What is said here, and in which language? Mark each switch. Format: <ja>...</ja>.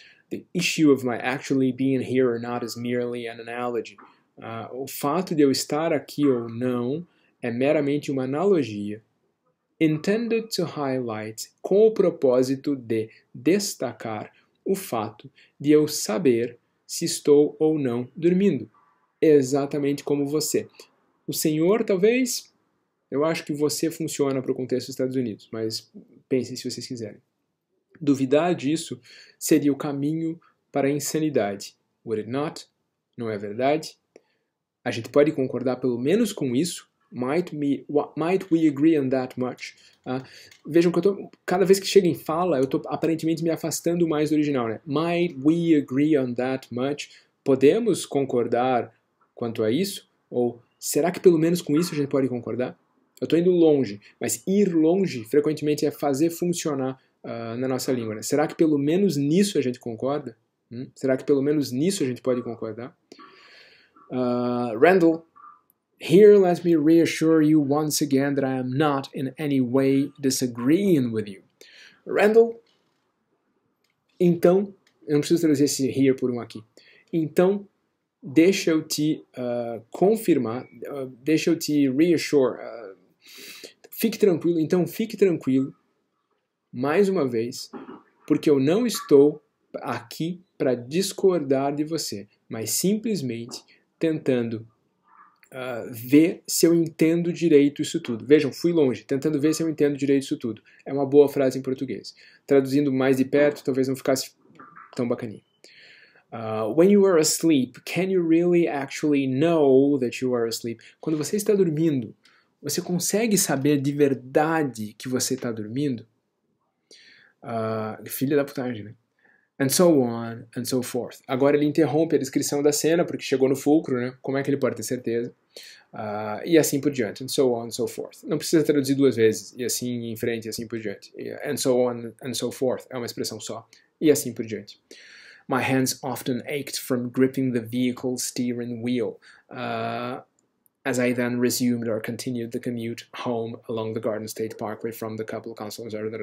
<en>The issue of my actually being here or not is merely an analogy.</en> <pt>O fato de eu estar aqui ou não é meramente uma analogia</pt> <en>intended to highlight,</en> <pt>com o propósito de destacar o fato de eu saber se estou ou não dormindo, exatamente como você. O senhor, talvez, eu acho que você funciona para o contexto dos Estados Unidos, mas pensem se vocês quiserem. Duvidar disso seria o caminho para a insanidade.</pt> <en>Would it not?</en> <pt>Não é verdade? A gente pode concordar pelo menos com isso.</pt> <en>Might we agree on that much?</en> <pt>Vejam que cada vez que chega em fala, eu estou aparentemente me afastando mais do original. Né?</pt> <en>Might we agree on that much?</en> <pt>Podemos concordar quanto a isso? Ou será que pelo menos com isso a gente pode concordar? Eu estou indo longe, mas ir longe frequentemente é fazer funcionar na nossa língua. Né? Será que pelo menos nisso a gente concorda? Será que pelo menos nisso a gente pode concordar?</pt> <en>Randall, here let me reassure you once again that I am not in any way disagreeing with you.</en> <pt>Randall, então, eu não preciso traduzir esse here por um aqui. Então, deixa eu te confirmar, deixa eu te reassure. Fique tranquilo, então fique tranquilo, mais uma vez, porque eu não estou aqui para discordar de você, mas simplesmente tentando ver se eu entendo direito isso tudo. Vejam, fui longe, tentando ver se eu entendo direito isso tudo. É uma boa frase em português. Traduzindo mais de perto, talvez não ficasse tão bacaninha.</pt> <en>When you are asleep, can you really actually know that you are asleep?</en> <pt>Quando você está dormindo, você consegue saber de verdade que você está dormindo? Filha da putagem, né?</pt> <en>And so on, and so forth.</en> <pt>Agora ele interrompe a descrição da cena, porque chegou no fulcro, né? Como é que ele pode ter certeza? E assim por diante.</pt> <en>And so on, and so forth.</en> <pt>Não precisa traduzir duas vezes. E assim em frente, e assim por diante.</pt> <en>And so on, and so forth.</en> <pt>É uma expressão só. E assim por diante.</pt> <en>My hands often ached from gripping the vehicle's steering wheel. As I then resumed or continued the commute home along the Garden State Parkway from the couple councils.</en>